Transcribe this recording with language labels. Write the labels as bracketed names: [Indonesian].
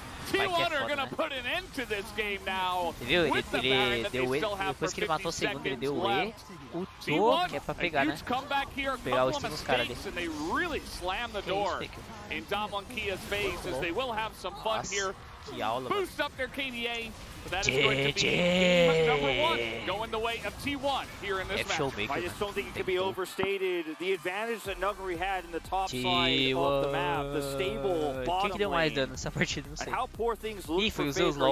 [English] T1 are gonna put an end to this game now. [Portuguese] Viu? Ele deu E, depois que ele matou o segundo, ele deu o E, ultou, que é pra pegar, né? Pegar o estilo dos caras ali. [English] In Damwon Kia's phase, as they will have some fun here. Boost up their KDA. That is going to be game number 1, going the way of T1 here in this match. I just don't think it can be overstated. The advantage that Nuggery had in the top side of the map, the stable bottom lane, and how poor things looked for Faker.